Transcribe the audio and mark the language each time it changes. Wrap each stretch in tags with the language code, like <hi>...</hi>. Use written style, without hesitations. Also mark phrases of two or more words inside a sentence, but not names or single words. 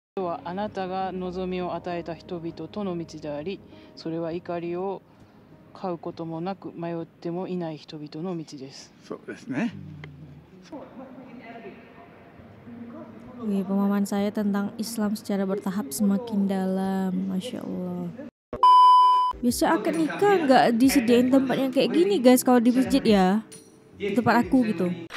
<ja>はあなたが望みを与えた人々との道であり、それは怒りを買うこともなく迷ってもいない人々の道です。そうですね。</ja> <id>Pemahaman saya tentang Islam secara bertahap semakin dalam,</id> <ar>Masya Allah.</ar> <id>Biasa akad nikah nggak disediain tempat yang kayak gini guys kalau di masjid ya, di tempat aku gitu.</id>